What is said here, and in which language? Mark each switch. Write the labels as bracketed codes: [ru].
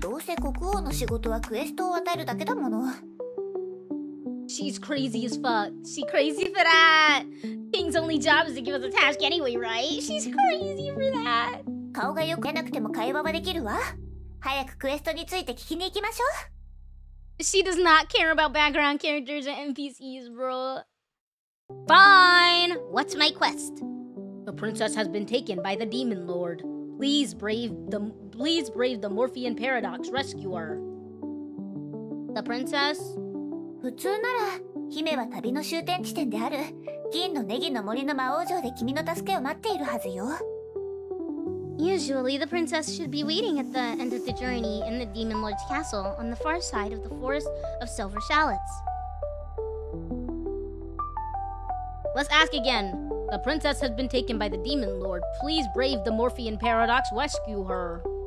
[ja] どうせ国王の仕事はクエストを与えるだけだもの。 [en] She's crazy as fuck. She crazy for that. King's only job is to give us a task anyway, right? She's crazy for that. [ja] 顔がよく出なくても会話はできるわ。早くクエストについて聞きに行きましょう。 [en] She does not care about background characters and NPCs, bro. Fine. What's my quest? The princess has been taken by the demon lord. Please brave the Morphean paradox. Rescue her. The princess? [ja] 普通なら姫は旅の終点地点である銀のネギの森の魔王城で君の助けを待っているはずよ。 [en] Usually, the princess should be waiting at the end of the journey in the demon lord's castle on the far side of the forest of silver shallots. Let's ask again. The princess has been taken by the demon lord. Please brave the Morphean paradox. Rescue her.